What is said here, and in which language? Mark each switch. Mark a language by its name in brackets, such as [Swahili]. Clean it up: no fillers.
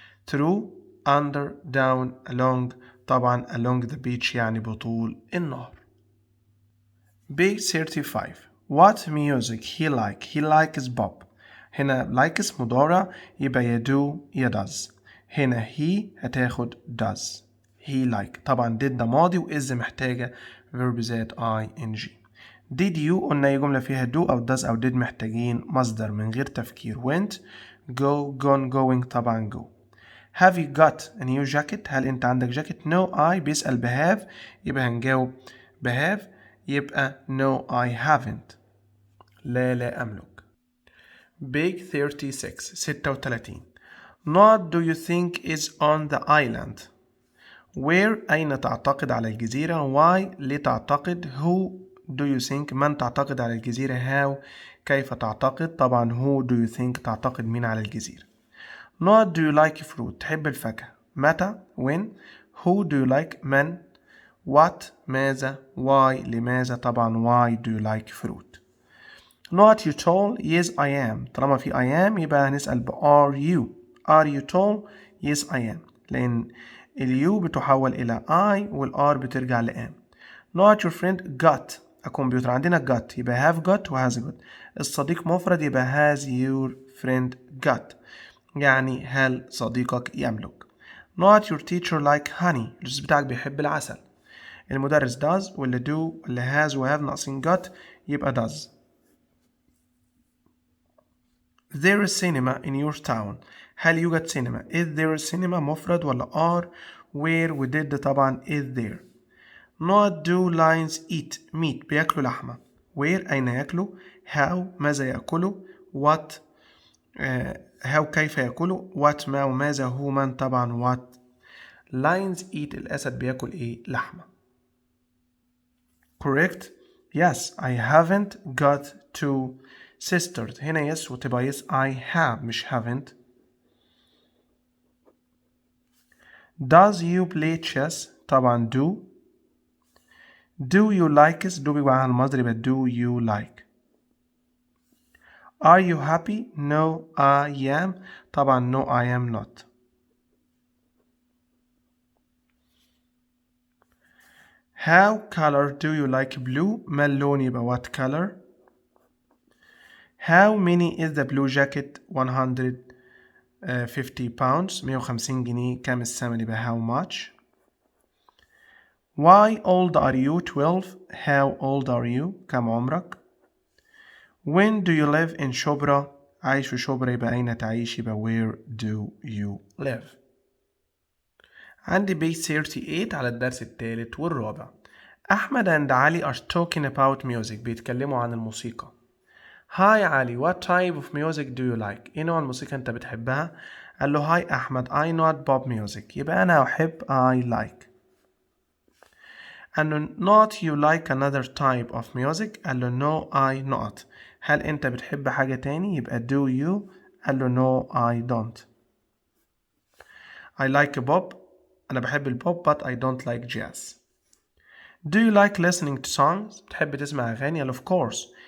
[English] through under down along، طبعا along the beach [Arabic] يعني بطول النهر. [English] page 35. what music he likes pop، [Arabic] هنا [English] likes [Arabic] مضارع يبقى يدو [English] does. [Arabic] هنا he هتاخد does. he like، طبعا did ده ماضي وإز محتاجة verb ذات ing. [English] did you [Arabic] قلنا أي جملة فيها do أو does أو did محتاجين مصدر من غير تفكير. [English] went go gone going، طبعا go. have you got a new jacket، [Arabic] هل انت عندك جاكيت. no I بيسأل بهاف يبقى هنجاوب بهاف، يبقى [English] no I haven't، [Arabic] لا أملك. [English] page 36. What do you think is on the island؟ where [Arabic] أين تعتقد على الجزيرة. why لتعتقد. [English] who do you think [Arabic] من تعتقد على الجزيرة. how كيف تعتقد. طبعا [English] who do you think [Arabic] تعتقد مين على الجزيرة. [English] Not do you like fruit [Arabic] تحب الفاكهة. [English] متى when. who do you like من. what ماذا. why لماذا، طبعا why do you like fruit. not you tall yes I am. [Arabic] طالما في I am يبقى هنسأل ب are you. [English] are you tall yes I am. [Arabic] لأن اليو بتحول إلى I والR بترجع ل am. [English] not your friend got a computer. [Arabic] عندنا [English] got [Arabic] يبقى [English] have got و has got. [Arabic] الصديق مفرد يبقى has your friend got. يعني هل صديقك يملك. [English] not your teacher like honey. [Arabic] الأستاذ بتاعك بيحب العسل. المدرس does ولا do ولا has و have ناقصين got يبقى does. [English] There is cinema in your town. [Arabic] هل يوجد سينما؟ [English] is there a cinema مفرد ولا are where و did طبعا is there. not do lions eat meat [Arabic] بياكلوا لحمة. where أين يأكلوا. how ماذا يأكلوا. what how كيف يأكلوا. what ما وماذا هو من طبعا what. [English] lions eat [Arabic] الأسد بياكل إيه لحمة. [English] correct. yes I haven't got two sisters. [Arabic] هنا [English] yes [Arabic] وتبقى [English] yes I have مش haven't. does you play chess طبعا do. do you like it do [Arabic] بيبقى على المصدر يبقى [English] do you like. are you happy no I am طبعا no I am not. how color do you like blue [Arabic] ما اللون يبقى [English] what color. how many is the blue jacket 150 pounds 150 [Arabic] جنيه كام الثمن يبقى [English] how much. why old are you 12 how old are you [Arabic] كم عمرك. [English] when do you live in شبرا [Arabic] عايش في شبرا يبقى أين تعيش يبقى [English] where do you live. [Arabic] عندي [English] page 38 [Arabic] على الدرس الثالث والرابع. [English] أحمد and علي are talking about music [Arabic] بيتكلموا عن الموسيقى. [English] Hi علي what type of music do you like [Arabic] إيه نوع الموسيقى أنت بتحبها. قال له [English] Hi أحمد I not pop music [Arabic] يبقى أنا أحب [English] I like. [Arabic] قال له [English] not you like another type of music قال له no I not. [Arabic] هل أنت بتحب حاجة تاني يبقى [English] do you. [Arabic] قال له [English] no I don't. I like pop [Arabic] أنا بحب البوب [English] but I don't like jazz. Do you like listening to songs [Arabic] بتحب تسمع أغاني. [English] قال of course.